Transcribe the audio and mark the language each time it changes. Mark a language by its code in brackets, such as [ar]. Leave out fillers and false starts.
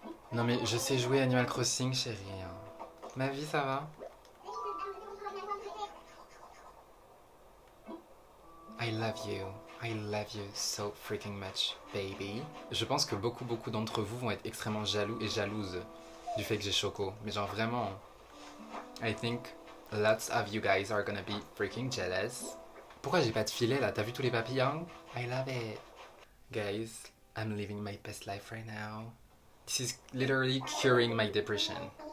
[fr] Non mais je sais jouer Animal Crossing, chérie. Ma vie, ça va? [en] I I love you. I love you so freaking much, baby. [fr] Je pense que beaucoup d'entre vous vont être extrêmement jaloux et jalouses du fait que j'ai Choco. Mais genre vraiment, [en] I think lots of you guys are gonna be freaking jealous. [fr] Pourquoi j'ai pas de filet là? T'as vu tous les papillons? [en] I love it. Guys, I'm living my best life right now. This is literally curing my depression.